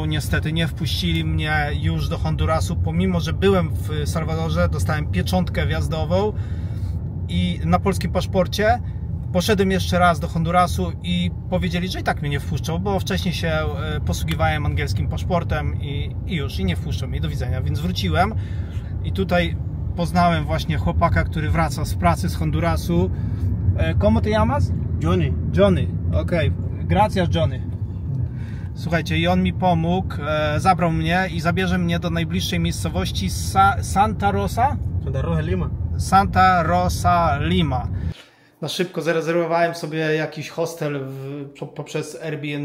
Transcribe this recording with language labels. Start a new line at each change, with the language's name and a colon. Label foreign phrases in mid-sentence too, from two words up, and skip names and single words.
Polish: Niestety nie wpuścili mnie już do Hondurasu, pomimo że byłem w Salwadorze, dostałem pieczątkę wjazdową i na polskim paszporcie. Poszedłem jeszcze raz do Hondurasu i powiedzieli, że i tak mnie nie wpuszczą, bo wcześniej się posługiwałem angielskim paszportem i już nie wpuszczą mnie, do widzenia. Więc wróciłem i tutaj poznałem właśnie chłopaka, który wraca z pracy z Hondurasu.
Spanish: ¿Cómo te llamas? Johnny. Johnny, okej. Gracias, Johnny.
Polish: Słuchajcie, i on mi pomógł, zabrał mnie i zabierze mnie do najbliższej miejscowości Santa Rosa? Santa Rosa Lima. Santa Rosa Lima. Na szybko zarezerwowałem sobie jakiś hostel poprzez Airbnb.